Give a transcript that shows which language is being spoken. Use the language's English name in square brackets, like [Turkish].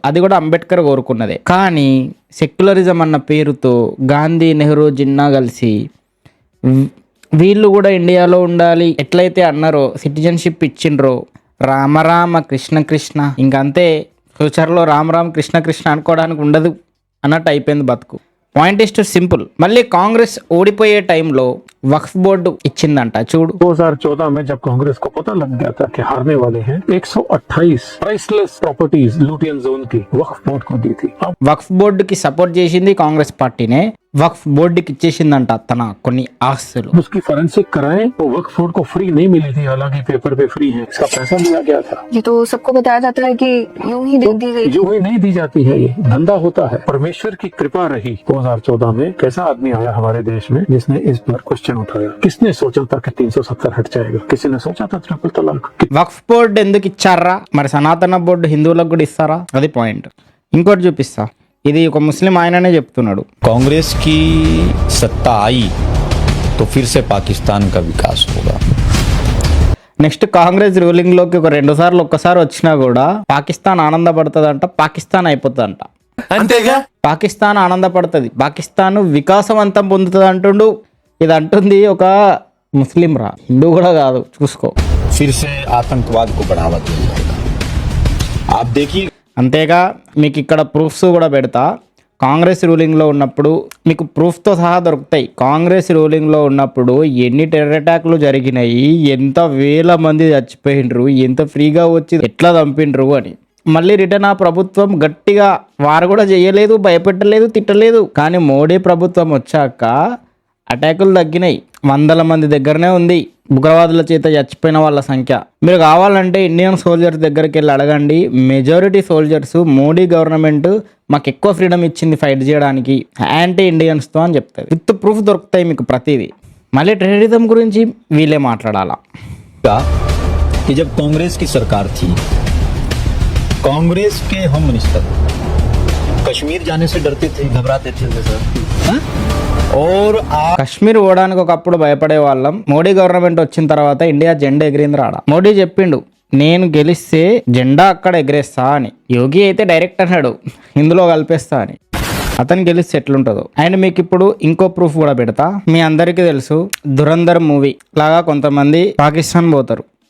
[Telugu] అది కూడా అంబేద్కర్ కోరుకున్నదే. కానీ సెక్యులరిజం అన్న పేరుతో గాంధీ, నెహ్రూ, జిన్నా కలిసి వీళ్ళు కూడా ఇండియాలో ఉండాలి ఎట్లయితే అన్నారో, సిటిజన్షిప్ ఇచ్చిండ్రో, రామ కృష్ణ కృష్ణ, ఇంకంతే. ఫ్యూచర్లో రామ్ కృష్ణ కృష్ణ అనుకోవడానికి ఉండదు అన్నట్టు అయిపోయింది బతుకు. Point is to simple. మళ్ళీ కాంగ్రెస్ ఓడిపోయే టైంలో వక్ఫ్ బోర్డు ఇచ్చిందంట చూడు. [Hindi] 2014 में जब कांग्रेस को पता लग गया था कि हारने वाले हैं, 128 प्राइसलेस प्रॉपर्टीज लुटियन जोन की वक्फ बोर्ड को दी थी. [Telugu] వక్ఫ్ బోర్డుకి సపోర్ట్ చేసింది కాంగ్రెస్ పార్టీనే. వక్ఫ్ బోర్డుకి ఇచ్చేసిందంట తన కొన్ని ఆస్తులు. [Hindi] उसकी फोरेंसिक कराएं तो वक्फ बोर्ड को फ्री नहीं मिली थी, हालांकि पेपर पे फ्री है. इसका पैसा दिया गया था. ये तो सबको बताया जाता है कि यूं ही दे दी गई. जो ही नहीं दी जाती है, ये धंधा होता है. परमेश्वर की कृपा रही 2014 में. कैसा आदमी आया हमारे देश में जिसने इस पर क्वेश्चन उठाया. किसने सोचा था कि 370 हट जाएगा? किसी ने सोचा था ट्रिपल तलाक? [Telugu] వక్ఫ్ బోర్డు ఎందుకు ఇచ్చారా మరి? సనాతన బోర్డు హిందువులకు కూడా ఇస్తారా? అది పాయింట్. ఇంకోటి చూపిస్తా. ఇది ఒక ముస్లిం ఆయననే చెప్తున్నాడు. [Hindi] कांग्रेस की सत्ता आई तो फिर से पाकिस्तान का विकास होगा. [Telugu] నెక్స్ట్ కాంగ్రెస్ రూలింగ్ లోకి ఒక 2 సార్లు ఒక్కసారి వచ్చినా కూడా పాకిస్తాన్ ఆనందపడుతుందంట, పాకిస్తాన్ అయిపోతుందంట. అంతేగా పాకిస్తాన్ ఆనందపడుతుంది, పాకిస్తాన్ వికాసవంతం పొందుతుంది అంటుండు. ఇది అంటుంది ఒక ముస్లిం రా, హిందూ కూడా కాదు. చూసుకో, [Hindi] फिर से आतंकवाद को बढ़ावा दिया जाएगा. आप देखिए. [Telugu] అంతేగా మీకు ఇక్కడ ప్రూఫ్స్ కూడా పెడతా. కాంగ్రెస్ రూలింగ్లో ఉన్నప్పుడు మీకు ప్రూఫ్తో సహా దొరుకుతాయి. కాంగ్రెస్ రూలింగ్లో ఉన్నప్పుడు ఎన్ని టెర్రర్ అటాక్లు జరిగినాయి, ఎంత వేల మంది చచ్చిపోయిండ్రు, ఎంత ఫ్రీగా వచ్చి ఎట్లా చంపిండ్రు అని. మళ్ళీ రిటర్న్ ఆ ప్రభుత్వం గట్టిగా వారు కూడా చేయలేదు, భయపెట్టలేదు, తిట్టలేదు. కానీ మోడీ ప్రభుత్వం వచ్చాక అటాకులు తగ్గినాయి. 100 మంది దగ్గరనే ఉంది. ఉగ్రవాదుల చేత చచ్చిపోయిన వాళ్ళ సంఖ్య. మీరు కావాలంటే ఇండియన్ సోల్జర్స్ దగ్గరికి వెళ్ళి అడగండి. మెజారిటీ సోల్జర్స్ మోడీ గవర్నమెంట్ మాకు ఎక్కువ ఫ్రీడమ్ ఇచ్చింది ఫైట్ చేయడానికి యాంటీ ఇండియన్స్తో అని చెప్తారు. విత్ ప్రూఫ్ దొరుకుతాయి మీకు ప్రతిదీ. మళ్ళీ టెర్రరిజం గురించి వీళ్ళే మాట్లాడాలా. [Hindi] कि जब कांग्रेस की सरकार थी, कांग्रेस के होम मिनिस्टर कश्मीर जाने से डरते थे, घबराते थे सर. हाँ? और [Telugu] కశ్మీర్ పోవడానికి ఒకప్పుడు భయపడే వాళ్ళం. మోడీ గవర్నమెంట్ వచ్చిన తర్వాత ఇండియా జెండా ఎగిరింది రాడ. మోడీ చెప్పిండు నేను గెలిస్తే జెండా అక్కడ ఎగిరేస్తా అని. యోగి అయితే డైరెక్ట్ అన్నాడు ఇందులో కలిపేస్తా అని. అతను గెలిస్తే ఎట్లుంటుందో. అండ్ మీకు ఇప్పుడు ఇంకో ప్రూఫ్ కూడా పెడతా. మీ అందరికీ తెలుసు ధురంధర్ మూవీ లాగా కొంతమంది పాకిస్తాన్ పోతారు.